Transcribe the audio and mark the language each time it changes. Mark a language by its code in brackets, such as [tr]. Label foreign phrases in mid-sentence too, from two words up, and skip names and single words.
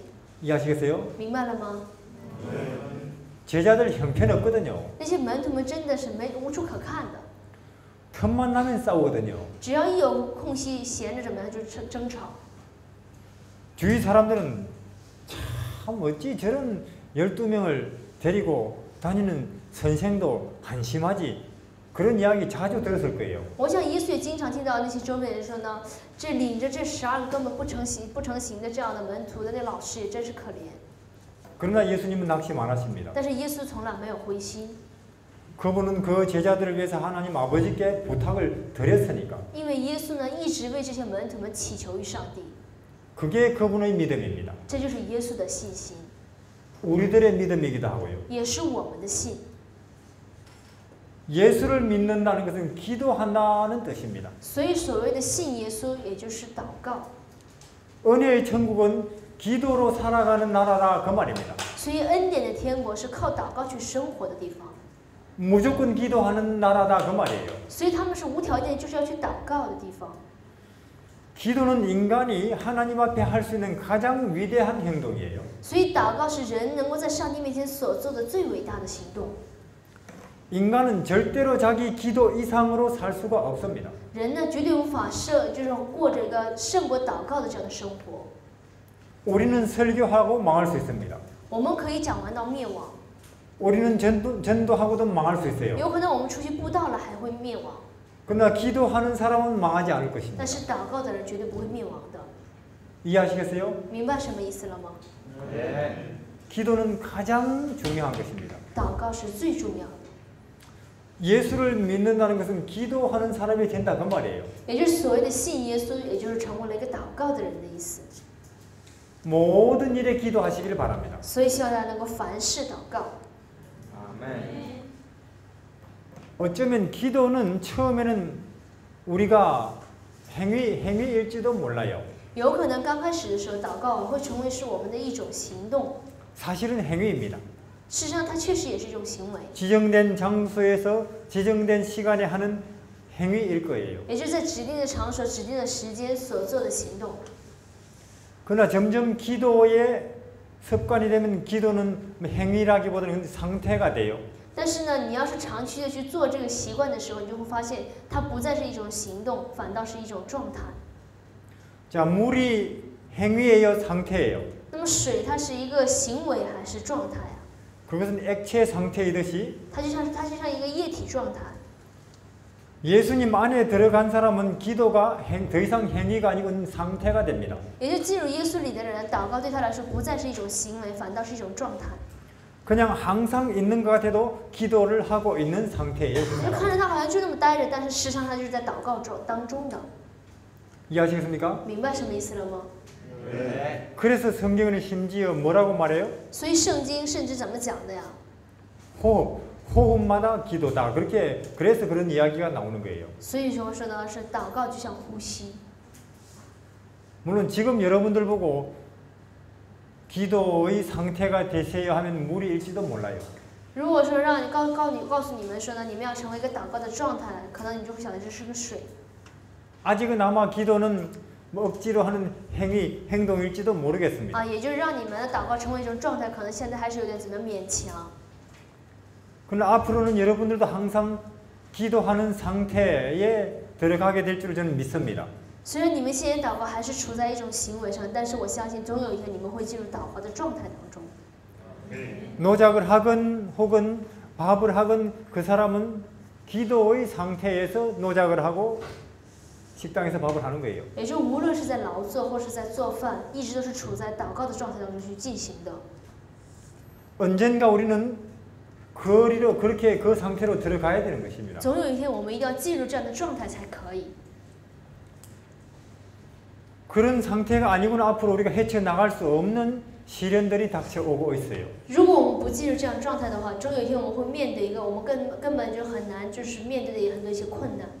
[ko] 이해하시겠어요? [zh] 明白了吗？ [ko] 제자들 형편없거든요. [zh] 那些门徒们真的是无处可看的， [ko] 틈만 나면 싸우거든요. [zh] 只要一有空隙闲着怎么样就争吵。 [ko] 주위 사람들은 참 어찌 저런 12명을 데리고 다니는 선생도 한심하지. 그런 이야기 자주 들었을 거예요. [zh] 我想耶稣也经常听到那些周围人说呢，这领着这12个根本不成形的这样的门徒的那老师也真是可怜。 [ko] 그러나 예수님은 낙심 안 하십니다. [zh] 但是耶稣从来没有灰心， [ko] 그분은 그 제자들을 위해서 하나님 아버지께 부탁을 드렸으니까. [zh] 因为耶稣呢一直为这些门徒们祈求于上帝， [ko] 그게 그분의 믿음입니다. [zh] 这就是耶稣的信心， [ko] 우리들의 믿음이기도 하고요. [zh] 也是我们的信。 [ko] 예수를 믿는다는 것은 기도한다는 뜻입니다. [zh] 所以所谓的信耶稣，也就是祷告。 [ko] 은혜의 천국은 기도로 살아가는 나라다 그 말입니다. [zh] 所以恩典的天国是靠祷告去生活的地方， [ko] 무조건 기도하는 나라다 그 말이에요. [zh] 所以他们是无条件就是要去祷告的地方。 [ko] 기도는 인간이 하나님 앞에 할 수 있는 가장 위대한 행동이에요. [zh] 所以祷告是人能够在上帝面前所做的最伟大的行动。 [ko] 인간은 절대로 자기 기도 이상으로 살 수가 없습니다. [zh] 人呢绝对无法就是过着一个胜过祷告的这样的生活。 [ko] 우리는 설교하고 망할 수 있습니다. [zh] 我们可以讲完到灭亡， [ko] 우리는 전도하고도 망할 수 있어요. [zh] 有可能我们出去布道了还会灭亡， [ko] 그러나 기도하는 사람은 망하지 않을 것입니다. [zh] 但是祷告的人绝对不会灭亡的。 [ko] 이해하시겠어요? [zh] 明白什么意思了吗？ [ko] 기도는 가장 중요한 것입니다. [zh] 祷告是最重要的， [ko] 예수를 믿는다는 것은 기도하는 사람이 된다 그 말이에요. [zh] 也就是所谓的信耶稣，也就是成为了一个祷告的人的意思。 [ko] 모든 일에 기도하시기를 바랍니다. [zh] 所以希望大家能够凡事祷告。 [ko] 어쩌면 기도는 처음에는 우리가 행위일지도 몰라요. [zh] 有可能刚开始的时候，祷告会成为是我们的一种行动。 [ko] 사실은 행위입니다. [zh] 事实上，它确实也是一种行为， [ko] 지정된 장소에서 지정된 시간에 하는 행위일 거예요. [zh] 也就是在指定的场所、指定的时间所做的行动。 [ko] 그러나 점점 기도의 습관이 되면 기도는 행위라기보다는 상태가 돼요. [zh] 但是呢，你要是长期的去做这个习惯的时候，你就会发现它不再是一种行动，反倒是一种状态。 [ko] 자, 물이 행위예요, 상태예요? [zh] 那么水它是一个行为还是状态啊？ [ko] 그것은 액체 상태이듯이 [zh] 它就像一个液体状态。 [ko] 예수님 안에 들어간 사람은 기도가 더 이상 행위가 아니고 상태가 됩니다. [zh] 也就进入耶稣里的人，祷告对他来说不再是一种行为，反倒是一种状态。 [ko] 그냥 항상 있는 것 같아도 기도를 하고 있는 상태예요. [zh] 就看着他好像就那么待着，但是实际上他就是在祷告当中的。 [ko] 이해하시겠습니까? [zh] 明白什么意思了吗？ [ko] 그래서 성경은 심지어 뭐라고 말해요? [zh] 所以圣经甚至怎么讲的呀？ [ko] 호흡마다 기도다. 그래서 그런 이야기가 나오는 거예요. [zh] 所以说呢，是祷告就像呼吸。 [ko] 물론 지금 여러분들 보고 기도의 상태가 되세요 하면 무리일지도 몰라요. [zh] 如果说让你告诉你们说呢，你们要成为一个祷告的状态，可能你就会想的这是个水。 [ko] 아직은 아마 기도는 뭐 억지로 하는 행동일지도 모르겠습니다. [zh] 啊，也就是让你们的祷告成为一种状态，可能现在还是有点怎么勉强。 [ko] 그러나 앞으로는 여러분들도 항상 기도하는 상태에 들어가게 될 줄 저는 믿습니다. [zh] 虽然你们现在祷告还是处在一种行为上，但是我相信总有一天你们会进入祷告的状态当中。 [ko] 노작을 하건 혹은 밥을 하건 그 사람은 기도의 상태에서 노작을 하고 식당에서 밥을 하는 거예요. [zh] 也就无论是在劳作或是在做饭，一直都是处在祷告的状态当中去进行的。 [ko] 언젠가 우리는 그렇게 그 상태로 들어가야 되는 것입니다. [zh] 总有一天我们一定要进入这样的状态才可以。 [ko] 그런 상태가 아니고는 앞으로 우리가 헤쳐나갈 수 없는 시련들이 닥쳐오고 있어요. [zh] 如果我们不进入这样状态的话，终有一天我们会面对一个我们根本就很难就是面对的很多一些困难。